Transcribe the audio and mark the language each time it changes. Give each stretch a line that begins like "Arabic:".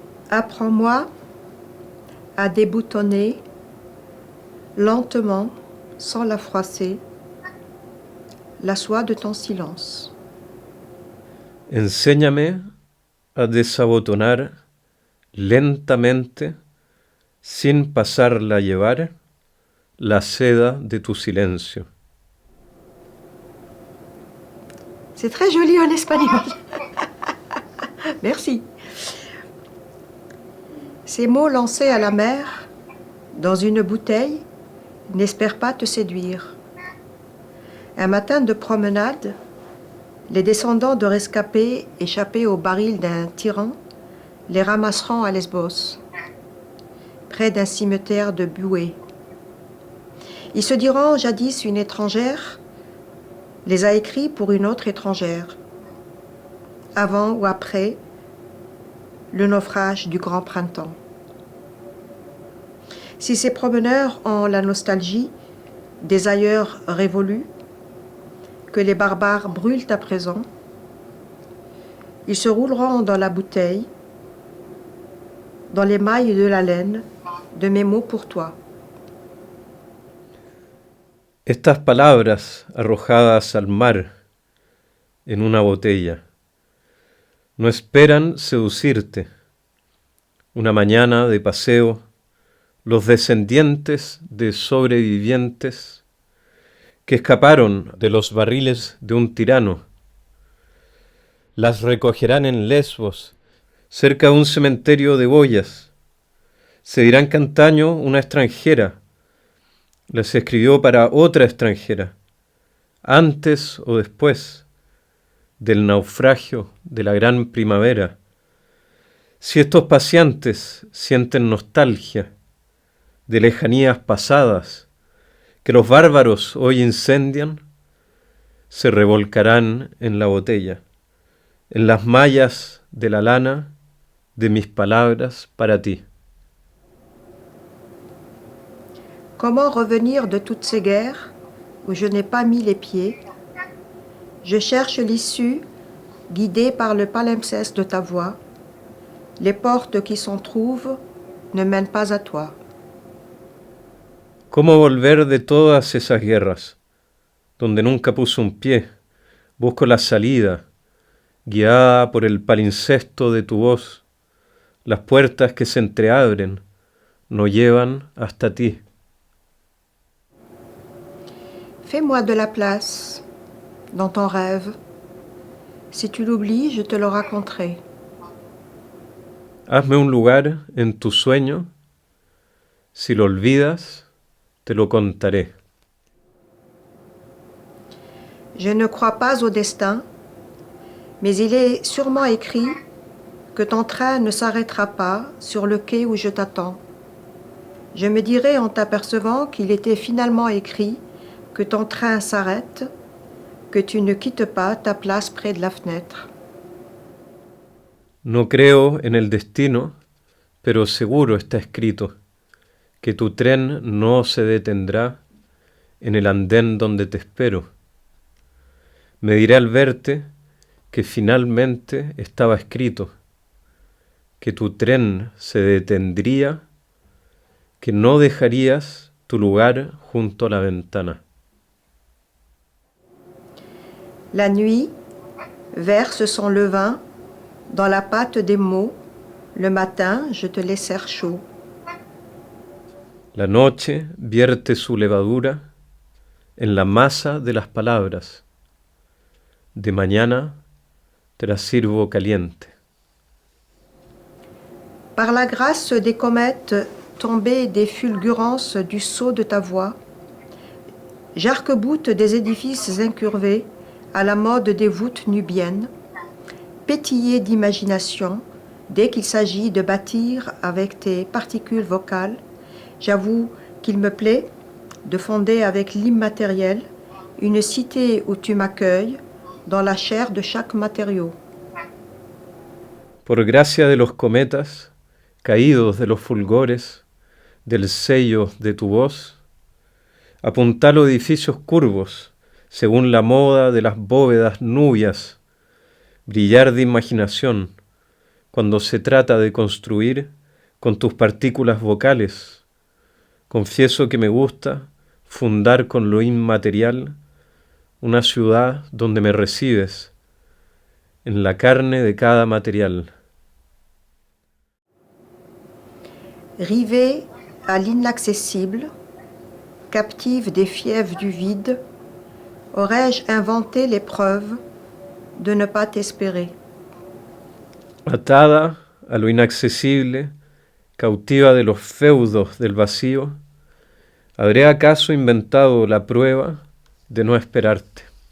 French: Apprends-moi à déboutonner lentement, sans la froisser, la soie de ton silence.
Spanish: Enséñame a desabotonar lentamente, sin pasarla a llevar, la seda de tu silencio.
French: C'est très joli en espagnol. Merci. Ces mots lancés à la mer, dans une bouteille, n'espèrent pas te séduire. Un matin de promenade, les descendants de rescapés échappés au baril d'un tyran les ramasseront à Lesbos, près d'un cimetière de buée. Ils se diront, jadis une étrangère les a écrits pour une autre étrangère, avant ou après le naufrage du grand printemps. Si ces promeneurs ont la nostalgie des ailleurs révolus, que les barbares brûlent à présent, ils se rouleront dans la bouteille, dans les mailles de la laine de mes mots pour toi.
Spanish: Estas palabras arrojadas al mar en una botella no esperan seducirte. Una mañana de paseo, los descendientes de sobrevivientes que escaparon de los barriles de un tirano las recogerán en Lesbos, cerca de un cementerio de boyas. Se dirán que antaño una extranjera las escribió para otra extranjera, antes o después del naufragio de la gran primavera. Si estos paseantes sienten nostalgia de lejanías pasadas que los bárbaros hoy incendian, se revolcarán en la botella, en las mallas de la lana de mis palabras para ti.
French: Comment revenir de toutes ces guerres où je n'ai pas mis les pieds? Je cherche l'issue, guidée par le palimpseste de ta voix. Les portes qui s'en trouvent ne mènent pas à toi.
Spanish: ¿Cómo volver de todas esas guerras, donde nunca puse un pie? Busco la salida, guiada por el palincesto de tu voz. Las puertas que se entreabren no llevan hasta ti.
French: Fais-moi de la place dans ton rêve. Si tu l'oublies, je te le raconterai.
Spanish: Hazme un lugar en tu sueño. Si lo olvidas, te lo contaré.
French: Je ne crois pas au destin, mais il est sûrement écrit que ton train ne s'arrêtera pas sur le quai où je t'attends. Je me dirai en t'apercevant qu'il était finalement écrit que ton train s'arrête, que tu ne quittes pas ta place près de la fenêtre.
Spanish: No creo en el destino, pero seguro está escrito que tu tren no se detendrá en el andén donde te espero. Me diré al verte que finalmente estaba escrito, que tu tren se detendría, que no dejarías tu lugar junto a la ventana.
French: La nuit verse son levain dans la pâte des mots. Le matin, je te laisserai chaud.
Spanish: La noche vierte su levadura en la masa de las palabras. De mañana te las sirvo caliente.
French: Par la grâce des comètes tombées des fulgurances du sceau de ta voix, j'arc-boute des édifices incurvés à la mode des voûtes nubiennes, pétillés d'imagination dès qu'il s'agit de bâtir avec tes particules vocales. J'avoue qu'il me plaît de fonder avec l'immatériel une cité où tu m'accueilles dans la chair de chaque matériau.
Spanish: Por gracia de los cometas, caídos de los fulgores, del sello de tu voz, apuntalo edificios curvos, según la moda de las bóvedas nubias, brillar de imaginación, cuando se trata de construir con tus partículas vocales. Confieso que me gusta fundar con lo inmaterial una ciudad donde me recibes, en la carne de cada material.
French: Rivée à l'inaccessible, captive des fièvres du vide, aurais-je inventé l'épreuve de ne pas t'espérer?
Spanish: Atada a lo inaccesible, cautiva de los feudos del vacío, ¿habré acaso inventado la prueba de no esperarte?